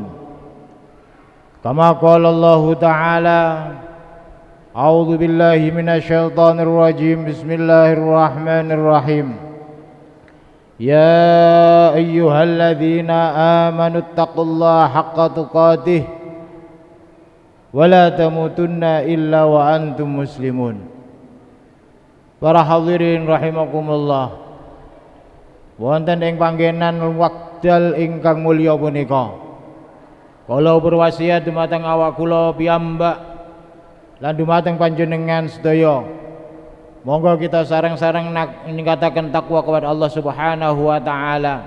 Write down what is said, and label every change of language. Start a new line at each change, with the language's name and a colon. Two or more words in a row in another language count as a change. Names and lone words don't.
Arabic: كما قال الله تعالى: أعوذ بالله من الشيطان الرجيم، بسم الله الرحمن الرحيم. يا أيها الذين آمنوا اتقوا الله حق تقاته ولا تموتن إلا وأنتم مسلمون.
Javanese: Para hadirin rahimakumullah, wonten ing panggenan wekdal ingkang mulya punika, kula berwasiat dumateng awak kula piyambak lan dumateng panjenengan sedaya, monggo kita sareng-sareng ningkataken takwa kepada Allah
Arabic: سبحانه وتعالى.